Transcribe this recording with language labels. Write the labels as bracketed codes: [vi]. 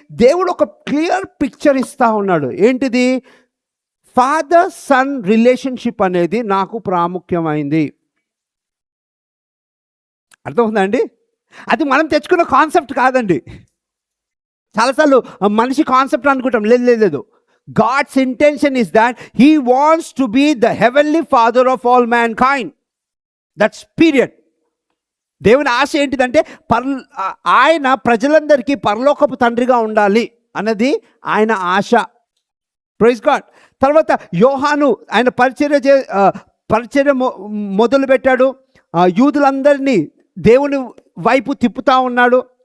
[te] దేవుడు ఒక clear picture ఇస్తూ ఉన్నాడు. ఏంటిది? ఫాదర్ సన్ రిలేషన్షిప్ అనేది నాకు ప్రాముఖ్యమైంది. అర్థమవుతుందా అండి? అది మనం తెచ్చుకున్న కాన్సెప్ట్ కాదండి. చాలాసార్లు మనిషి కాన్సెప్ట్ అనుకుంటాం. లేదు, [en] God's intention is that He wants to be the heavenly Father of all mankind. That's period. [te] దేవుని ఆశ ఏంటిదంటే ఆయన ప్రజలందరికీ పరలోకపు తండ్రిగా ఉండాలి అన్నది ఆయన ఆశ. [en] Praise God. [te] తర్వాత యోహాను ఆయన పరిచర్య మొదలుపెట్టాడు. యూదులందరినీ దేవుని వైపు తిప్పుతా ఉన్నాడు.